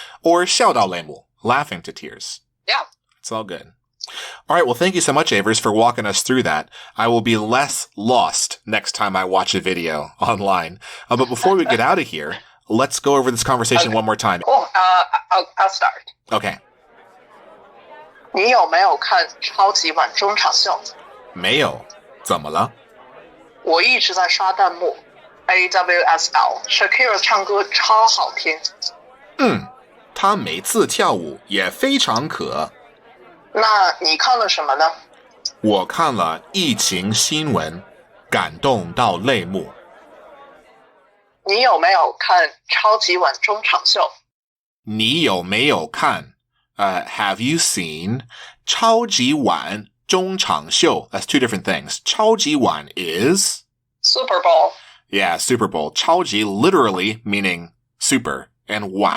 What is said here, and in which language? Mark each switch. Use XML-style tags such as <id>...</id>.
<en>Or</en> <zh>笑到泪目,</zh> <en>laughing to tears. Yeah. It's all good. All right, well, thank you so much, Avers, for walking us through that. I will be less lost next time I watch a video online. But before we get out of here, let's go over this conversation one more time. Cool. I'll start. Okay.</en> <zh>你有没有看超级碗中场秀？没有，怎么了？我一直在刷弹幕。 AWSL Shakira 唱歌超好听。她每次跳舞也非常可。那你看了什么呢？我看了疫情新闻，感动到泪目。你有没有看超级碗中场秀？你有没有看</zh> <en>have you seen</en> <zh>超级碗中场秀?</zh> <en>That's two different things. 超级碗 is Super Bowl. Yeah, Super Bowl. 超级 literally meaning super, and 碗</en>